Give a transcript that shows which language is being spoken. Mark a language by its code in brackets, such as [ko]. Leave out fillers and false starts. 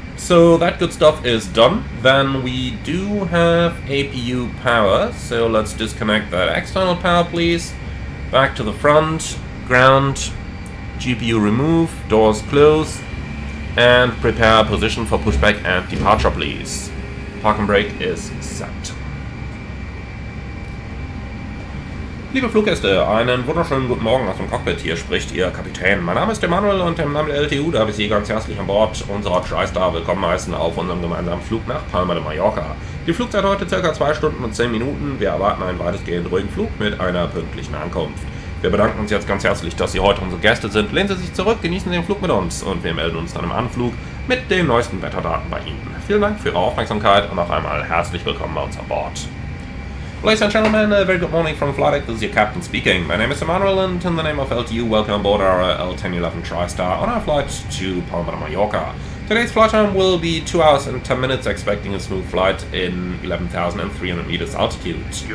[en] So that good stuff is done. Then we do have APU power, so let's disconnect that external power, please. Back to the front, ground, GPU remove, doors close, and prepare position for pushback and departure, please. Park and brake is set. [de] Liebe Fluggäste, einen wunderschönen guten Morgen aus dem Cockpit. Hier spricht Ihr Kapitän. Mein Name ist Emanuel und im Namen der LTU darf ich Sie ganz herzlich an Bord unserer TriStar willkommen heißen auf unserem gemeinsamen Flug nach Palma de Mallorca. Die Flugzeit heute ca. 2 Stunden und 10 Minuten. Wir erwarten einen weitestgehend ruhigen Flug mit einer pünktlichen Ankunft. Wir bedanken uns jetzt ganz herzlich, dass Sie heute unsere Gäste sind. Lehnen Sie sich zurück, genießen den Flug mit uns und wir melden uns dann im Anflug mit den neuesten Wetterdaten bei Ihnen. Vielen Dank für Ihre Aufmerksamkeit und noch einmal herzlich willkommen bei uns an Bord. [en] Ladies and gentlemen, a very good morning from flight deck. This is your captain speaking. My name is Emanuel, and in the name of LTU, welcome aboard our L-1011 TriStar on our flight to Palma de Mallorca. Today's flight time will be 2 hours and 10 minutes, expecting a smooth flight in 11,300 meters altitude.